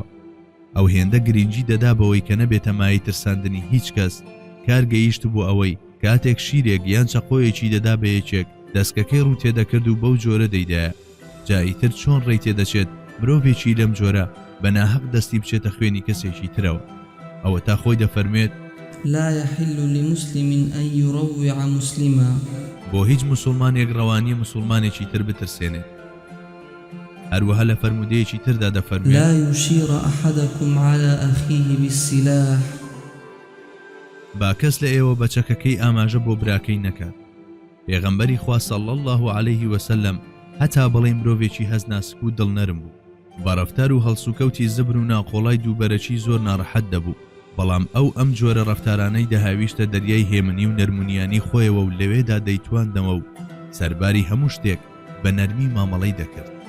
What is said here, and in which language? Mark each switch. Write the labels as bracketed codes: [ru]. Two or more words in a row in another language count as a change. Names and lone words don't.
[ckb] ئەو هێندە گرنگی دەدا بەوەی کە نەبێتە مای ترساندنی هیچ کەس، کار گەیشت بوو ئەوەی کاتێک شیرێک یان چەقۆیەکی دەدا بە یەکێک دەستکەکەی ڕوو تێدەکرد و بەو جۆرە دەیدایە. جاییتر چۆن ڕێی تێدەچێت مرۆڤێکی لەم جۆرە بە ناحەق دەستی بچێتە خوێنی کەسێکی ترەوە. ئەوە تا خۆی دەفەرمێت: [ar] لا يحل لمسلم أن يروع مسلما. [ckb] بۆ هیچ مسلمانێک ڕەوانیە مسلمانێکی تر بترسێنێت. هەروەها لە فەرمودەیەکی تردا دەفەرمێت: [ar] لا يشير أحدكم على أخيه بالسلاح. [ckb] با کەس لە ئێوە بە چەکەکەی ئاماژە بۆ براکەی نەکات. پێغەمبەری خوا [ar] صلی الله عليه وسلم [ckb] هەتا بەڵێ مرۆڤێکی هەز ناسک و دڵنەرم بوو، بە ڕەفتار و هەڵسوکەوتی زبر و ناقۆڵای دووبەرەکی زۆر ناڕەحەت دەبوو، بەڵام ئەم جۆرە ڕەفتارانەی دەهاویشتە دەریای هێمنی و نەرمونیانی خۆیەوە و لەوێدا دەیتواندەوە و سەرباری هەموو شتێک بە نەرمی مامەڵەی دەکرد.